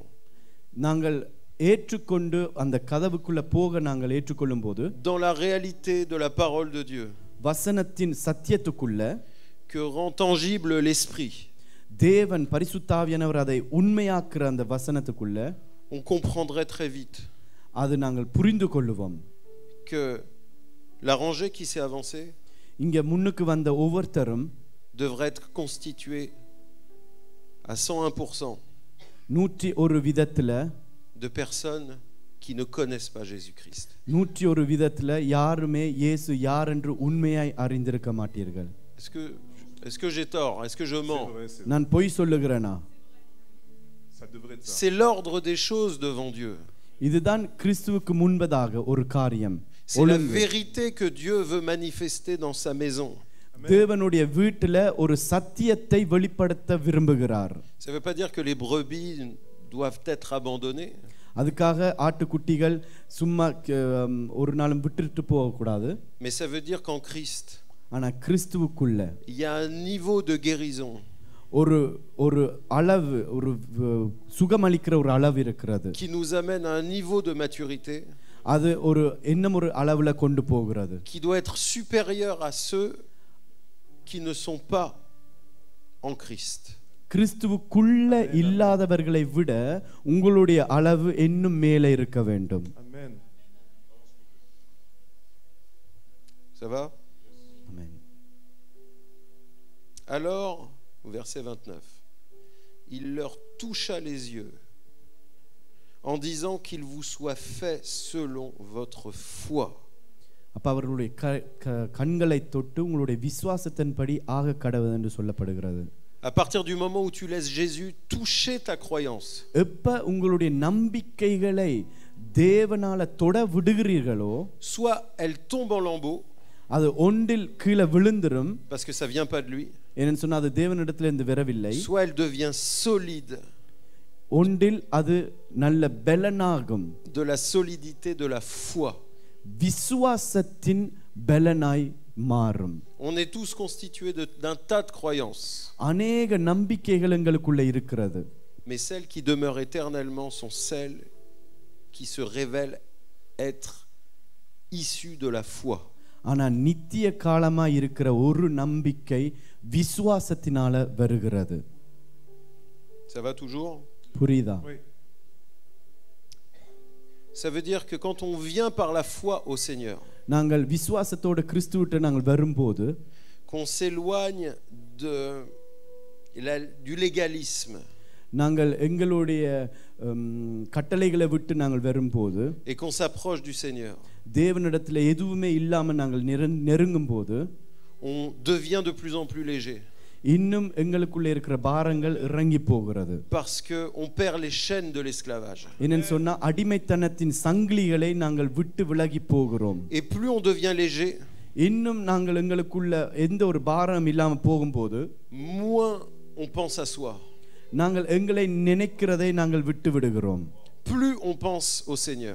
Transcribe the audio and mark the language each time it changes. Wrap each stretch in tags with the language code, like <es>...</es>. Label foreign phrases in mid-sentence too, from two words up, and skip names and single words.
<ta>நாங்கள் ஏற்றுக்கொண்டு அந்த கதவுக்குள்ள போக நாங்கள் ஏற்றுக்கொள்ளும் போது</ta> <fr>dans la réalité de la parole de Dieu,</fr> <ta>வசனத்தின் சத்தியத்துக்குள்ள</ta> <fr>que rend tangible l'esprit,</fr> <ta>தேவன் பரிசுத்தாவியானவர் அதை உண்மையாக்குற அந்த வசனத்துக்குள்ள</ta> <fr>on comprendrait très vite</fr> <ta>அது நாங்கள் புரிந்து கொள்ளுவோம்.</ta> <fr>que la rangée qui s'est avancée</fr> <ta>இங்க முன்னுக்கு வந்த ஒவ்வொருத்தரும்</ta> <fr>devrait être constituée à 101%</fr> <ta>101 விதத்துல</ta> <fr>de personnes qui ne connaissent pas Jésus-Christ.</fr> <ta>101 விதத்துல யாருமே இயேசு யார் என்று உண்மையாய் அறிந்திருக்க மாட்டீர்கள்.</ta> <fr>Est-ce que j'ai tort? Est-ce que je mens? C'est vrai.</fr> <ta>நான் பொய் சொல்லுகிறேனா?</ta> <fr>Ça devrait être ça. C'est l'ordre des choses devant Dieu.</fr> <ta>இதுதான் கிறிஸ்துவுக்கு முன்பதாக ஒரு காரியம்.</ta> <fr>C'est la vérité que Dieu veut manifester dans sa maison.</fr> <ta>தேவனுடைய வீட்டில ஒரு சத்தியத்தை வெளிப்படுத்த விரும்புகிறார்.</ta> <fr>Ça ne veut pas dire que les brebis doivent être abandonnées.</fr> <ta>அதுக்காக ஆட்டுக்குட்டிகள் சும்மா ஒரு நாளும் விட்டுட்டு போக கூடாது.</ta> <fr>Mais ça veut dire qu'en Christ,</fr> <ta>ஆனா கிறிஸ்துவுக்குள்ள</ta> <fr>il y a un niveau de guérison.</fr> <ta>ஒரு அளவு ஒரு சுகமளிக்கிற ஒரு அளவு இருக்கிறது.</ta> <fr>Qui nous amène à un niveau de maturité.</fr> <ta>அது ஒரு இன்னும் ஒரு அளவுல கொண்டு போகிறது.</ta> <fr>Qui doit être supérieur à ceux qui ne sont pas en Christ.</fr> <ta>கிறிஸ்துவுக்குள்ள இல்லாதவர்களை விட உங்களுடைய அளவு இன்னும் மேலே இருக்க வேண்டும்.</ta> <fr>Amen. Ça va? Amen. Alors, au verset 29, il leur toucha les yeux en disant qu'il vous soit fait selon votre foi.</fr> <ta>அப்ப அவர்களுடைய கண்களை தொட்டு உங்களுடைய விசுவாசத்தின்படி ஆக கடவுள் என்று சொல்லப்படுகிறது.</ta> <fr>À partir du moment où tu laisses Jésus toucher ta croyance,</fr> <ta>எப்ப உங்களுடைய நம்பிக்கைகளை தேவனால தொட விடுகிறீர்களோ,</ta> <fr>soit elle tombe en lambeaux,</fr> <ta>அது ஒன்றில் கீழே விழுந்துரும்,</ta> <fr>parce que ça vient pas de lui,</fr> <ta>ஏன்னு சொன்னா அது தேவனிடத்திலிருந்து வரவில்லை.</ta> <fr>soit elle devient solide,</fr> <ta>ஒன்றில் அது நல்ல பலனாகும்,</ta> <fr>de la solidité de la foi.</fr> <ta>விசுவாசத்தின் பலனாய் மாறும்.</ta> <fr>On est tous constitués d'un tas de croyances,</fr> <ta>அநேக நம்பிக்கைகள் எங்களுக்குள்ள இருக்கிறது.</ta> <fr>mais celles qui demeurent éternellement sont celles qui se révèlent être issues de la foi.</fr> <ta>ஆனா நித்திய காலமா இருக்கிற ஒரு நம்பிக்கை விசுவாசத்தினால வருகிறது.</ta> <fr>Ça va toujours?</fr> <ta>புரியுதா?</ta> <fr>Oui. Ça veut dire que quand on vient par la foi au Seigneur,</fr> <ta>நாங்கள் விசுவாசத்தோட கிறிஸ்துவிட்ட நாங்கள் வரும்போது,</ta> <fr>qu'on s'éloigne du légalisme,</fr> <ta>நாங்கள் எங்களுடைய கட்டளைகளை விட்டு நாங்கள் வரும்போது,</ta> <fr>et qu'on s'approche du Seigneur,</fr> <ta>தேவனிடத்தில் எதுவுமே இல்லாம நாங்கள் நெருங்கும் போது,</ta> <fr>on devient de plus en plus léger.</fr> <ta>இன்னும் எங்களுக்குள்ள இருக்கிற பாரங்கள் இறங்கி போகிறது.</ta> <fr>Parce que on perd les chaînes de l'esclavage.</fr> <ta>என்னன்னு சொன்னா அடிமைத்தனத்தின் சங்கிலிகளை நாங்கள் விட்டு விலகி போகிறோம்.</ta> <fr>Et plus on devient léger,</fr> <ta>இன்னும் நாங்கள் எங்களுக்குள்ள எந்த ஒரு பாரம் இல்லாம போகும்போது,</ta> <fr>moins on pense à soi.</fr> <ta>நாங்கள் எங்களை நினைக்கிறதை நாங்கள் விட்டு விடுகிறோம்.</ta> <fr>Plus on pense au Seigneur.</fr>